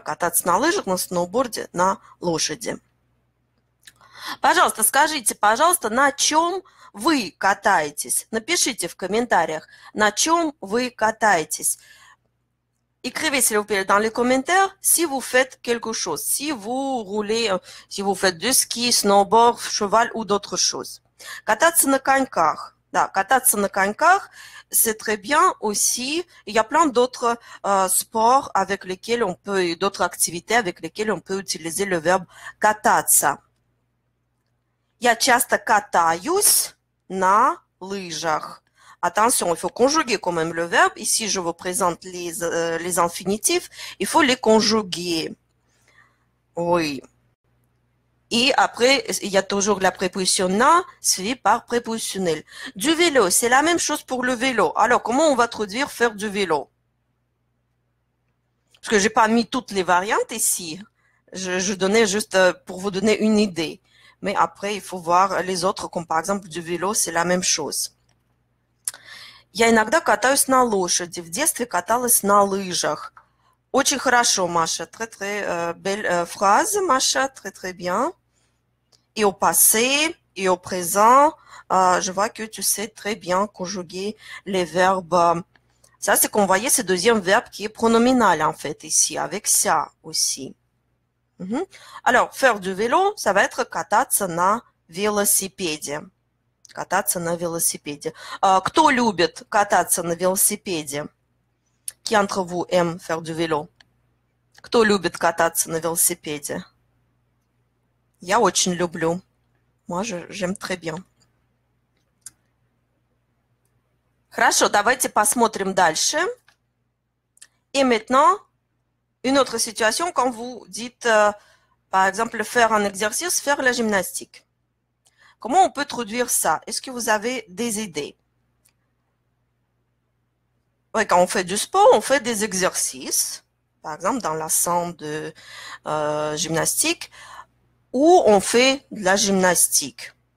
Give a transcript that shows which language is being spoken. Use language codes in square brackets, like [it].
[ru] Кататься на лыжах, на сноуборде, на лошади. Пожалуйста, скажите, пожалуйста, на чем вы катаетесь? Напишите в комментариях, на чем вы катаетесь. [fr] Écrivez, s'il vous plaît, dans les commentaires si vous faites quelque chose, si vous roulez, si vous faites du ski, snowboard, cheval ou d'autres choses. [ru] Кататься на коньках. Да, кататься на коньках, [fr] c'est très bien aussi. Il y a plein d'autres sports avec lesquels on peut, d'autres activités avec lesquelles on peut utiliser le verbe кататься. [ru] Я часто катаюсь на лыжах. [fr] Attention, il faut conjuguer quand même le verbe. Ici, je vous présente les infinitifs. Il faut les conjuguer. Oui. Et après, il y a toujours la préposition na suivie par prépositionnel. Du vélo, c'est la même chose pour le vélo. Alors, comment on va traduire faire du vélo? Parce que j'ai pas mis toutes les variantes ici. Je donnais juste pour vous donner une idée. Mais après, il faut voir les autres, comme par exemple du vélo, c'est la même chose. [ru] Я иногда катаюсь на лошади. В детстве каталась на лыжах. Очень хорошо, Маша. [fr] Très belle phrase, Маша. Très bien. Et au passé, et au présent, je vois que tu sais très bien conjuguer les verbes. Ça, c'est qu'on voyait ce deuxième verbe qui est pronominal, en fait, ici, avec ça aussi. Alors, faire du vélo, ça va être [ru] кататься на велосипеде. Кататься на велосипеде. Кто любит кататься на велосипеде? [fr] Qui entre vous aime faire du vélo? [ru] Кто любит кататься на велосипеде? Я очень люблю. [fr] Moi, j'aime très bien. [ru] Хорошо, давайте посмотрим дальше. [fr] Et maintenant, une autre situation quand vous dites, par exemple, faire un exercice, faire la gymnastique. Comment on peut traduire ça? Est-ce que vous avez des idées? Oui, quand on fait du sport, on fait des exercices. Par exemple, dans la salle de gymnastique, ou on fait de la gymnastique.